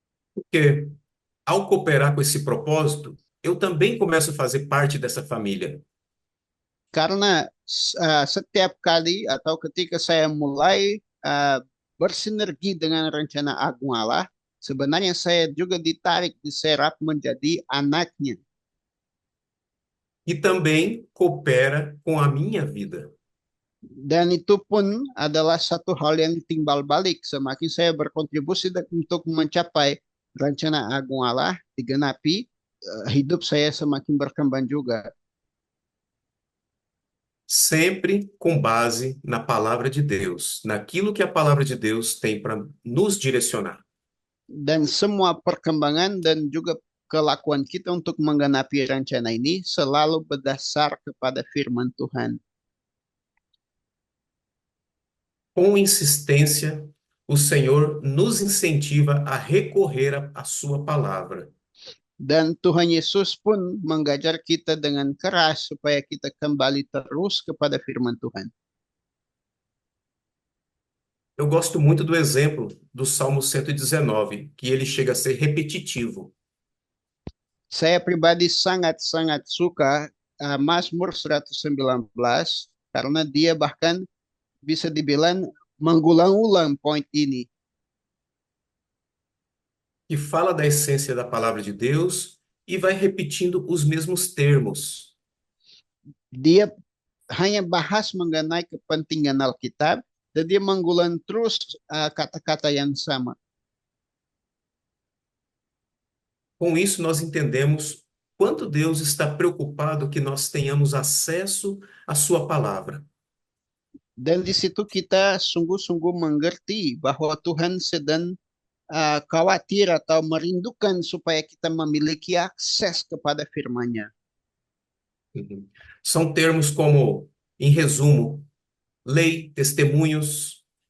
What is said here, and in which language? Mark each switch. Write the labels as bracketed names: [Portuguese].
[Portuguese] Porque ao cooperar com esse propósito, eu também começo a fazer parte dessa família. [Indonesian] Karena setiap kali atau ketika saya mulai bersinergi dengan rencana agung Allah, sebenarnya saya juga ditarik, diserap menjadi anaknya. [Portuguese] E também coopera com a minha vida. [Indonesian] Dan itu pun adalah satu hal yang timbal balik. Semakin saya berkontribusi untuk mencapai rencana agung Allah digenapi, hidup saya semakin berkembang juga. [Portuguese] Sempre com base na palavra de Deus, naquilo que a palavra de Deus tem para nos direcionar. [Indonesian] Dan semua perkembangan dan juga kelakuan kita untuk menggenapi rencana ini selalu berdasar kepada firman Tuhan. [Portuguese] Com insistência, o Senhor nos incentiva a recorrer à sua palavra. [Indonesian] Dan Tuhan Yesus pun mengajar kita dengan keras supaya kita kembali terus kepada firman Tuhan. [Portuguese] Eu gosto muito do exemplo do Salmo 119, que ele chega a ser repetitivo. [Indonesian] Saya pribadi sangat-sangat suka Mazmur 119 karena dia bahkan bisa dibilang mengulang-ulang poin ini. [Portuguese] Que fala da essência da palavra de Deus e vai repetindo os mesmos termos. [Indonesian] Dia hanya bahas mengenai kepentingan Alkitab dan dia mengulang terus kata-kata yang sama. [Portuguese] Com isso, nós entendemos quanto Deus está preocupado que nós tenhamos acesso à sua palavra. [Indonesian] Dan di situ kita sungguh-sungguh mengerti bahwa Tuhan sedang khawatir atau merindukan supaya kita memiliki akses kepada firman-Nya. [Portuguese] São termos como, em resumo, lei, testemunhos.